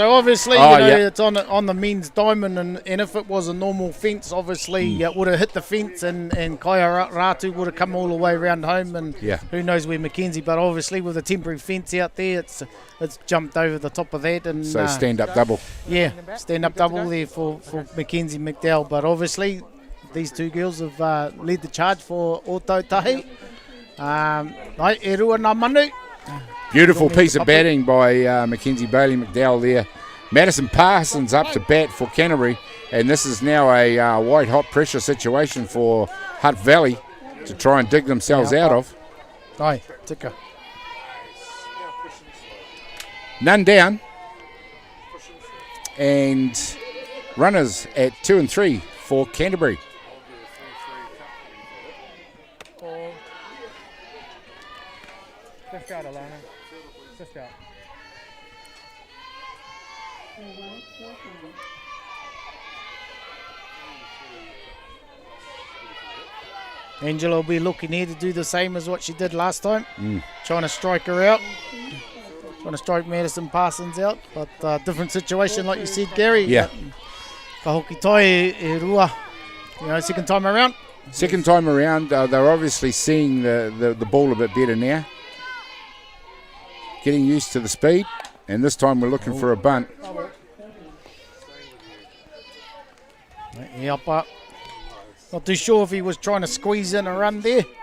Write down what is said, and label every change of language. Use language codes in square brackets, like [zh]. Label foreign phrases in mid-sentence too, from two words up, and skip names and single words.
[en] So obviously, it's on the men's diamond, and if it was a normal fence, obviously it would have hit the fence, and Kaia Ratu would have come all the way around home, and who knows where Mackenzie. But obviously, with a temporary fence out there, it's jumped over the top of that, and so stand up double. Yeah, stand up double there for Mackenzie McDowell. But obviously, these two girls have led the charge for Otautahi. [mi] E rua nā manu. [en] Beautiful piece of batting by Mackenzie Bailey McDowell there. Madison Parsons up to bat for Canterbury, and this is now a white hot pressure situation for Hutt Valley to try and dig themselves out of. [mi] Ai, tika. [en] None down, and runners at 2 and 3 for Canterbury. Just out, Alana. Just out. Angela will be looking here to do the same as what she did last time. Trying to strike her out. Trying to strike Madison Parsons out. But different situation, like you said, Gary. Yeah. [mi] Ka hoki toi e rua. [en] You know, second time around. Second time around, they're obviously seeing the ball a bit better now. Getting used to the speed, and this time we're looking for a bunt. Yeah, but not too sure if he was trying to squeeze in a run there.